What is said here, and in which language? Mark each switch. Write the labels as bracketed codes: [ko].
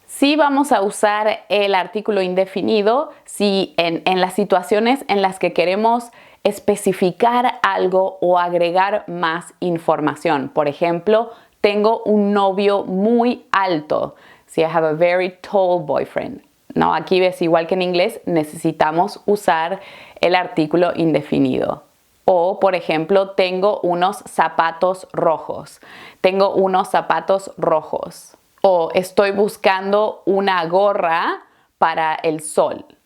[es] Sí vamos a usar el artículo indefinido si en las situaciones en las que queremos especificar algo o agregar más información. Por ejemplo, tengo un novio muy alto. [en] Si I have a very tall boyfriend. [es] No, aquí ves, igual que en inglés, necesitamos usar el artículo indefinido. O, por ejemplo, tengo unos zapatos rojos. Tengo unos zapatos rojos. O estoy buscando una gorra para el sol.